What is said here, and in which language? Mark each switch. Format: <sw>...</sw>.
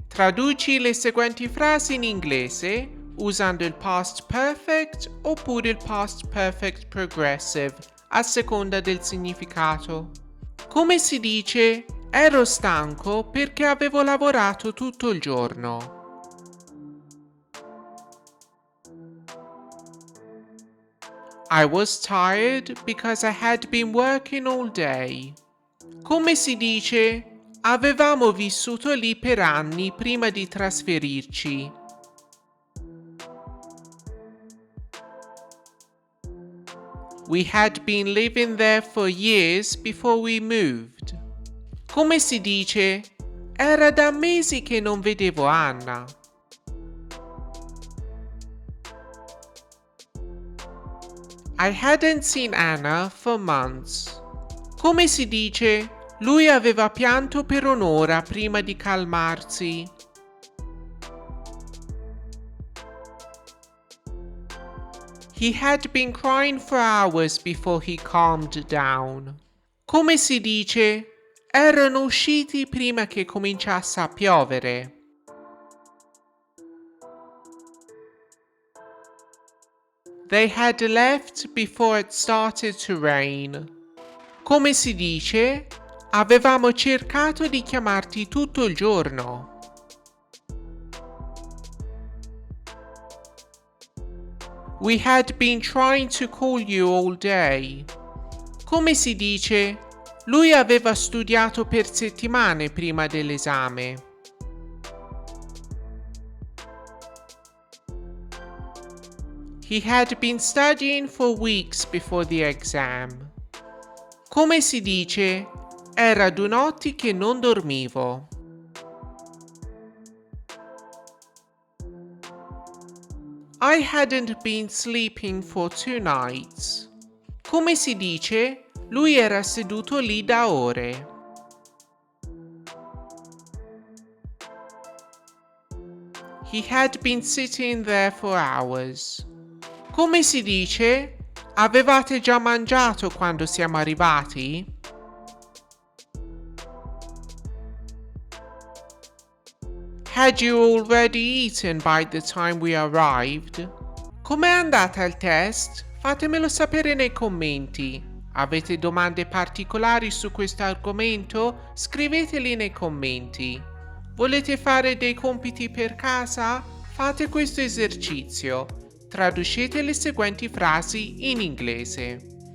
<it>Traduci le seguenti frasi in inglese usando il past perfect oppure il past perfect progressive, a seconda del significato. Come si dice ero stanco perché avevo lavorato tutto il giorno?</it> <en>I was tired because I had been working all day.</en> <it>Come si dice avevamo vissuto lì per anni prima di trasferirci?</it> <en>We had been living there for years before we moved.</en> <it>Come si dice era da mesi che non vedevo Anna?</it> <en>I hadn't seen Anna for months.</en> <it>Come si dice? Lui aveva pianto per un'ora prima di calmarsi.</it> <en>He had been crying for hours before he calmed down.</en> <it>Come si dice? Erano usciti prima che cominciasse a piovere.</it> <en>They had left before it started to rain.</en> <it>Come si dice? Avevamo cercato di chiamarti tutto il giorno.</it> <en>We had been trying to call you all day.</en> <it>Come si dice? Lui aveva studiato per settimane prima dell'esame.</it> <en>He had been studying for weeks before the exam.</en> <it>Come si dice? Era 2 notti che non dormivo.</it> <en>I hadn't been sleeping for 2 nights.</en> <it>Come si dice? Lui era seduto lì da ore.</it> <en>He had been sitting there for hours.</en> <it>Come si dice? Avevate già mangiato quando siamo arrivati?</it> <en>Had you already eaten by the time we arrived?</en> <it>Com'è andata il test? Fatemelo sapere nei commenti. Avete domande particolari su questo argomento? Scriveteli nei commenti. Volete fare dei compiti per casa? Fate questo esercizio. Traducete le seguenti frasi in inglese.</it>